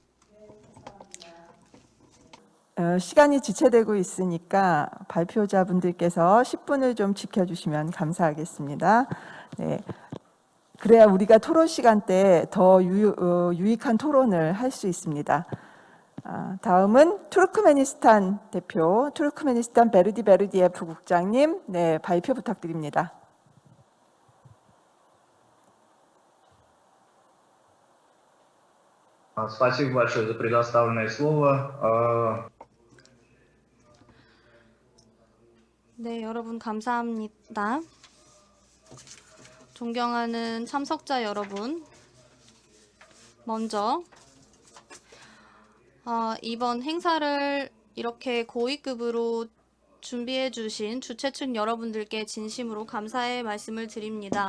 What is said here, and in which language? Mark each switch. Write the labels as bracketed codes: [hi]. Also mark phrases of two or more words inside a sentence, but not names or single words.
[ko] 시간이 지체되고 있으니까 발표자분들께서 10분을 좀 지켜주시면 감사하겠습니다. 네. 그래야 우리가 토론 시간 때 더 유익한 토론을 할 수 있습니다. 다음은 투르크메니스탄 대표, 투르크메니스탄 베르디예프 국장님, 네, 발표 부탁드립니다. [ru] Спасибо большое за предоставленное слово. [ko] 네, 여러분 감사합니다. 존경하는 참석자 여러분, 먼저 이번 행사를 이렇게 고위급으로 준비해 주신 주최 측 여러분들께 진심으로 감사의 말씀을 드립니다.